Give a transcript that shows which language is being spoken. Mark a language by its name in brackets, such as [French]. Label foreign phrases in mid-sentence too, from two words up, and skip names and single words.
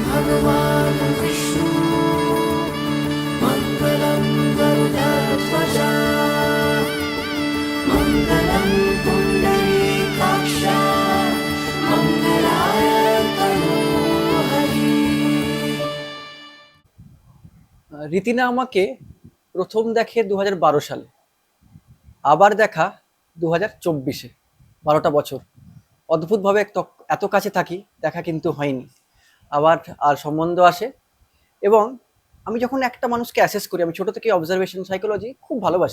[Sanskrit] भगवान् विष्णु मङ्गलं गरुडध्वजा मङ्गलं पुण्डरीकाक्षा मङ्गलाय तनोहरि। [Bangla] রীতিনা আমাকে প্রথম দেখে 2012 সালে, আবার দেখা 2024-এ। 12টা বছর অদ্ভুতভাবে এত কাছে থাকি, দেখা কিন্তু হয়নি। আবার আর সম্বন্ধ আসে, এবং আমি যখন একটা মানুষকে অ্যাসেস করি, আমি ছোট থেকে [English] observation psychology [Bangla] খুব ভালোবাসি।